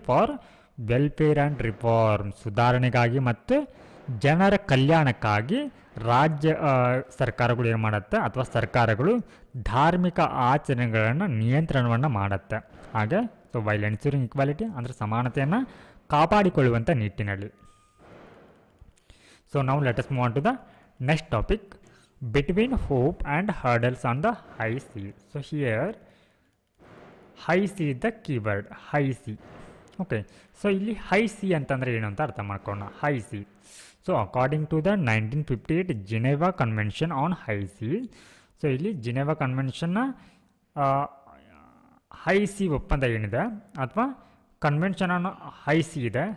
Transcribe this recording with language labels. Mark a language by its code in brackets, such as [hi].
[en] for welfare and reform, [kn] ಸುಧಾರಣೆಗಾಗಿ ಮತ್ತು ಜನರ ಕಲ್ಯಾಣಕ್ಕಾಗಿ ರಾಜ್ಯ ಸರ್ಕಾರಗಳು ಏನು ಮಾಡುತ್ತೆ ಅಥವಾ ಸರ್ಕಾರಗಳು ಧಾರ್ಮಿಕ ಆಚರಣೆಗಳನ್ನು ನಿಯಂತ್ರಣವನ್ನು ಮಾಡುತ್ತೆ. ಹಾಗೆ ಸೊ [en] while ensuring equality [kn] ಅಂದರೆ ಸಮಾನತೆಯನ್ನು ಕಾಪಾಡಿಕೊಳ್ಳುವಂಥ ನಿಟ್ಟಿನಲ್ಲಿ. [en] So ನಾವು let us move on to the next topic, between hope and hurdles on the high sea. So here high sea is the keyword, high sea. [kn] Okay, so ಇಲ್ಲಿ high sea ಅಂತಂದರೆ ಏನು ಅಂತ ಅರ್ಥ ಮಾಡ್ಕೊಳ್ಳೋಣ. [en] high sea, so according to the 1958 Geneva Convention on High Sea, [kn] so ಇಲ್ಲಿ Geneva ಕನ್ವೆನ್ಷನ್ನ high C ಒಪ್ಪಂದ ಏನಿದೆ ಅಥವಾ ಕನ್ವೆನ್ಷನ್ ಆನ್ ಹೈ ಸಿ ಇದೆ.